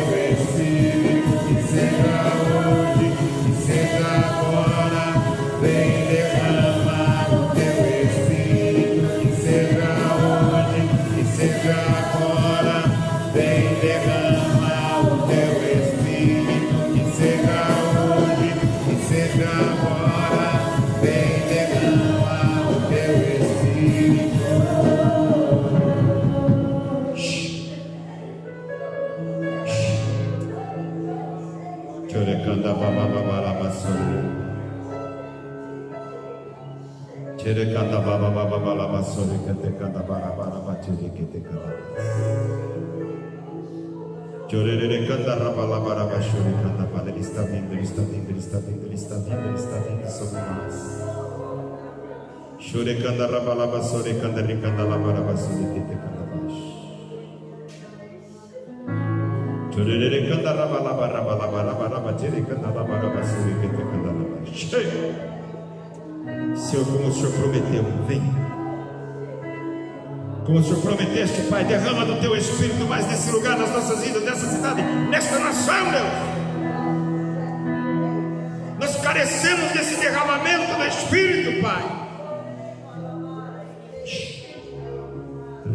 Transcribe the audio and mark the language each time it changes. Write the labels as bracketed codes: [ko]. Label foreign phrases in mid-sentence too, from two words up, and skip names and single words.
[pt] Espírito, que seja hoje, que seja agora, vem derrama o teu Espírito, que seja hoje, que seja agora, vem derrama o teu Espírito, que seja hoje, que seja agora, vem derrama o teu Espírito. Chorecanda babababalabassore. Cherecanda babababalabassore, catecanda barabarabatere, catecanda. Chorerecanda rabalabarabassore, canda para. Ele está vindo, ele está vindo, ele está vindo, ele está vindo, ele está vindo sobre nós. Chorecanda rabalabassore, canda ricanda labarabassore, catecanda baixo. Chorerecanda rabalabarabassore, canda labarabassore, catecanda baixo. Senhor, como o Senhor prometeu, vem. Como o Senhor prometeste, Pai, derrama do teu Espírito mais nesse lugar, nas nossas vidas, nessa cidade, nesta nação, Deus. Nós carecemos desse derramamento do Espírito, Pai.